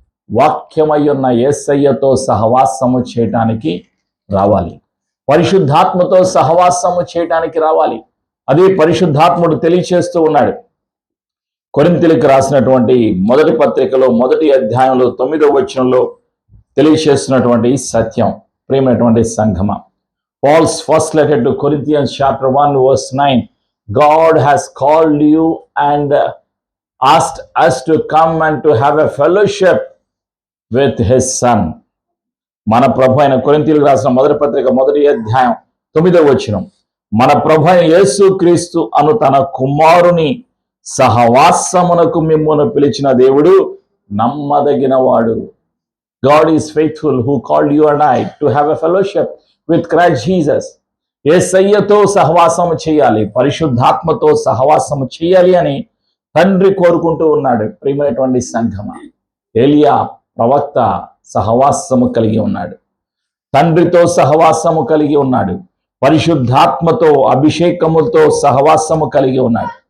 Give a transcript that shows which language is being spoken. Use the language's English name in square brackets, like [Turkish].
[Telugu] వాక్యమయ్యున్న యేసయ్యతో సహవాసము చేయటానికి రావాలి. పరిశుద్ధాత్మతో సహవాసము చేయటానికి రావాలి. అదే పరిశుద్ధాత్ముడు తెలియచేస్తూ ఉన్నాడు. కొరింథీయులకు రాసినటువంటి మొదటి పత్రికలో 1వ అధ్యాయంలో 9వ వచనంలో తెలియచేస్తున్నటువంటి సత్యం. ప్రియమైనటువంటి సంఘమా, [English] Paul's first letter to Corinthians chapter 1 verse 9, God has called you and asked us to come and to have a fellowship with his son. [Telugu] మన ప్రభు అయిన కొరింథీయులకు రాసిన మొదటి పత్రిక 1వ అధ్యాయం 9వ వచనం, మన ప్రభు అయిన యేసు క్రీస్తు అను తన కుమారుని సహవాసమునకు మిమ్మును పిలిచిన దేవుడు నమ్మదగినవాడు. [English] God is faithful who called you and I to have a fellowship with Christ Jesus. [Telugu] యేసయ్యతో సహవాసము చేయాలి, పరిశుద్ధాత్మతో సహవాసము చేయాలి అని తండ్రి కోరుకుంటూ ఉన్నాడు. ప్రియమైనటువంటి సంఘమా, ఏలియా ప్రవక్త సహవాసము కలిగి ఉన్నాడు, తండ్రితో సహవాసము కలిగి ఉన్నాడు, పరిశుద్ధాత్మతో అభిషేకముతో సహవాసము కలిగి ఉన్నాడు.